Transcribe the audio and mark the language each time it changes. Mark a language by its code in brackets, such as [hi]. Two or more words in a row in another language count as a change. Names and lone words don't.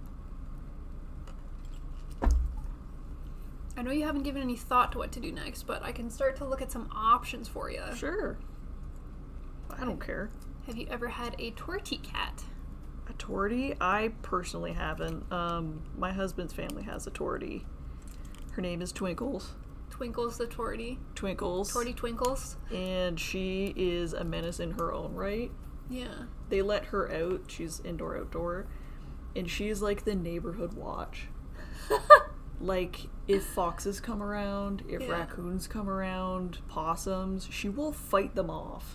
[en] I know you haven't given any thought to what to do next, but I can start to look at some options for you. Sure. I don't care. Have you ever had a tortie cat? A tortie? I personally haven't. My husband's family has a tortie. Her name is Twinkles. Twinkles the tortie. Twinkles. Tortie Twinkles. And she is a menace in her own right. Yeah. They let her out. She's indoor, outdoor. And she's like the neighborhood watch. Like, if foxes come around, if raccoons come around, possums, she will fight them off.